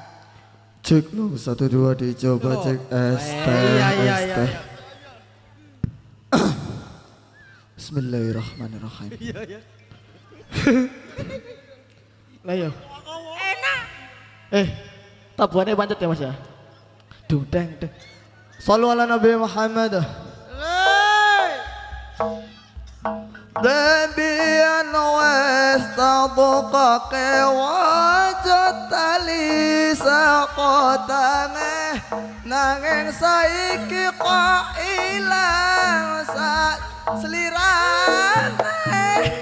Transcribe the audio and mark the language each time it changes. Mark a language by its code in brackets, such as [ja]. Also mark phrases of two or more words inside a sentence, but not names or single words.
[id] Cek lo 1 2 dicoba Oh. cek es teh Iya iya es iya. teh. [ar] بسم الله الرحمن الرحيم. [jv] Iya iya. Lah yo. Enak. Tabuane pancet ya Mas ya. Dung deng deng. [ar] صلوا على النبي محمد. [jv] Debian wes tabukake wajah tali sakotange nanging saiki kok ilang sak slirane.